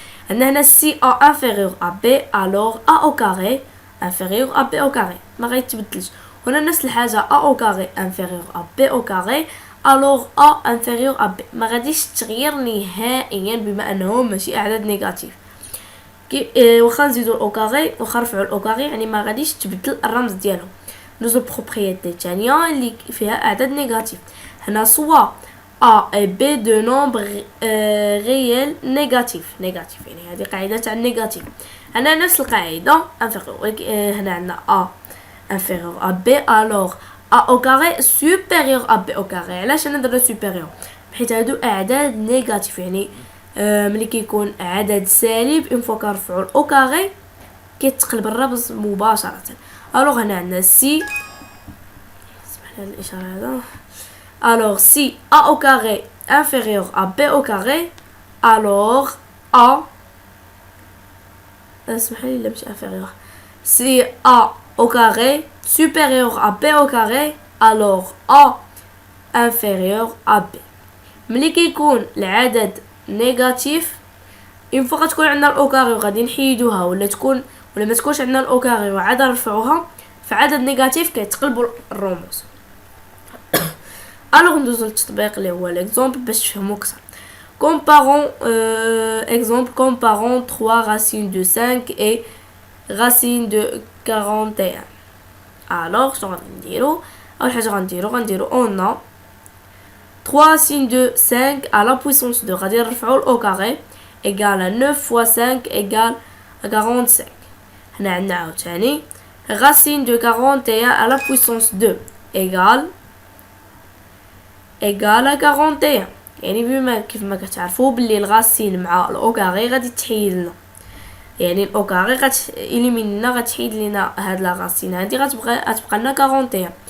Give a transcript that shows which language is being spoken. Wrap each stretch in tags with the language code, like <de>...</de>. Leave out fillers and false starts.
<ar>عندنا هنا سي</ar> <fr>A inférieur à B alors A au carré inférieur à B au carré</fr> <ar>ما غيتبدلش. هنا نفس الحاجه</ar> <fr>A au carré inférieur à B</fr> <ar>au carré alors A inférieur à B ما غاديش تغير نهائيا بما انه ماشي اعداد نيجاتيف. واخا نزيدو الاو كاري واخا نرفعو الاو كاري يعني ما غاديش تبدل الرمز ديالهم. ندوزو البروبريتي الثانيه اللي فيها اعداد نيجاتيف. هنا سوا A et B de nombre réel négatif يعني هذه قاعده تاع النيجاتيف. هنا نفس القاعده</ar> <fr>inférieur</fr> <ar>هنا عندنا</ar> <fr>A inférieur à B alors A au carré supérieur à B au carré.</fr> <ar>علاش انا درت supérieur حيت هادو اعداد نيجاتيف يعني ملي كيكون عدد سالب اون فوا كنرفعو الاو كاري كيتقلب الرمز مباشره. الوغ هنا عندنا سي سمح لي الاشاره هذا. الوغ سي</ar> <fr>A au carré inférieur à B au carré alors A</fr> <ar>اسمح لي لا ماشي</ar> <fr>inférieur سي A au carré supérieur à B au carré alors A inférieur à B.</fr> <ar>ملي كيكون العدد نيجاتيف اون فوا غتكون عندنا الاو كاري وغادي نحيدوها ولا ما تكونش عندنا الاو كاري وعاد نرفعوها فعدد نيجاتيف كيتقلبوا الرموز. الوغ ندوزو للتطبيق اللي هو ليكزامبل باش تفهموا اكثر.</ar> <fr>comparons 3 racines de 5 et racine de 41. alors</fr> <ar>شنو غادي نديرو؟ اول حاجه غنديرو</ar> <fr>on a 3 racines de 5 à la puissance 2</fr> <ar>غادي نرفعو الاو كاري</ar> <fr>égale à 9 fois 5 égale à 45.</fr> <ar>هنا عندنا عاوتاني</ar> <fr>racine de 41 à la puissance 2 égale à 41.</fr> <ar>يعني بما كيف ما كتعرفوا باللي الغاسين مع الاو كاري غادي تحيد لنا يعني الاو كاري غتإليمين لنا غتحيد لنا هاد لا راسين هادي غتبقى لنا 41.</ar>